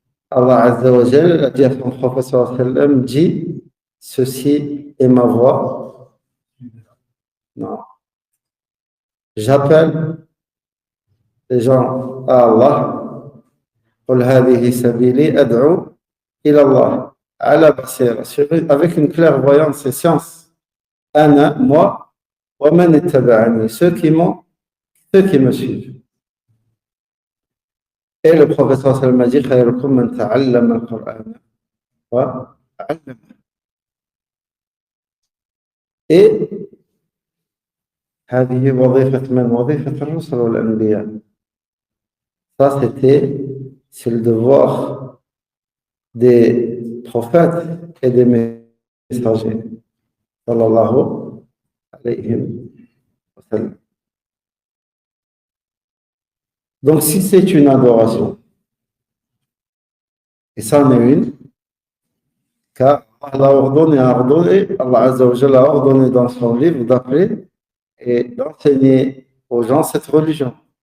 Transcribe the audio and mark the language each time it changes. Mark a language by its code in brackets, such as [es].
[fr] Allah Azza wa Jal a dit à son professeur sallam, dit ceci est ma voix. Non. J'appelle les gens à Allah. [ar] قل هذه سبيلي أدعو إلى الله على بصيرة [fr] avec une clairvoyance et science. [ar] أنا, [fr] moi, [ar] ومن اتبعني, [fr] ceux qui me suivent. Et le prophète sallallahu alayhi wa sallam a dit [ar] خيركم من تعلم القرآن وعلمه. [fr] Et [ar] هذه وظيفة من؟ وظيفة الرسل والأنبياء. [fr] Ça, c'est le devoir des prophètes et des messagers. [ar] Sallallahu alayhi wa sallam. [fr] Donc, si c'est une adoration, et ça en est une, car Allah a ordonné, Allah Azza wa Jalla a ordonné dans son livre d'appeler et d'enseigner aux gens cette religion.